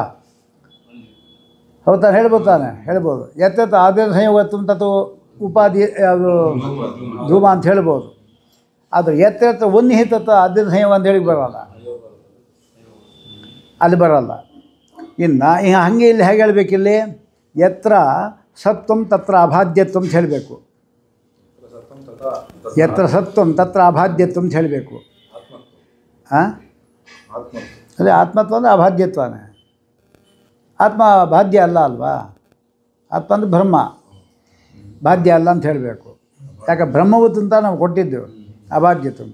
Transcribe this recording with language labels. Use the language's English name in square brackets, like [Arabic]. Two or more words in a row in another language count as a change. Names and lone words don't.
[Kannada] ಹೌದಾನೆ? ಹೇಳ್ಬೋದು ತಾನೆ? ಹೇಳ್ಬೋದು. [Sanskrit] ಯತ್ರ ಯತ್ರ ಆದ್ಯನ ಸಂಯೋಗತ್ವಂ ತತ್ತು ಉಪಾಧಿ ಯಾವುದು? [Kannada] ಧೂಮ ಅಂತ ಹೇಳ್ಬೋದು. ಆದರೆ [Sanskrit] ಯತ್ರ ಯತ್ರ ಉನ್ನಿಹಿ ತತ್ತ ಆದ್ಯನ ಸಂಯೋಗ [Kannada] ಅಂತ ಹೇಳಿಗೆ ಬರೋಲ್ಲ, ಅಲ್ಲಿ ಬರೋಲ್ಲ. ಇನ್ನು ಹಾಗೆ ಇಲ್ಲಿ ಹೇಗೆ ಹೇಳಬೇಕಿಲ್ಲಿ? [Sanskrit] ಯತ್ರ ಸತ್ವಂ ತತ್ರ ಅಭಾದ್ಯತ್ವ [Kannada] ಅಂತ ಹೇಳಬೇಕು. [Sanskrit] ಯತ್ರ ಸತ್ವಂ ತತ್ರ ಅಭಾದ್ಯತ್ವ [Kannada] ಅಂತ ಹೇಳಬೇಕು. ಹಾಂ, ಅದೇ ಆತ್ಮತ್ವ ಅಂದರೆ ಅಭಾದ್ಯತ್ವನೇ. ಆತ್ಮ ಬಾಧ್ಯ ಅಲ್ಲ ಅಲ್ವಾ. ಆತ್ಮ ಅಂದರೆ ಬ್ರಹ್ಮ, ಬಾಧ್ಯ ಅಲ್ಲ ಅಂತ ಹೇಳಬೇಕು. ಯಾಕೆ? ಬ್ರಹ್ಮವತ್ ಅಂತ ನಾವು ಕೊಟ್ಟಿದ್ದೆವು. ಅಭಾದ್ಯತ್ವಂ.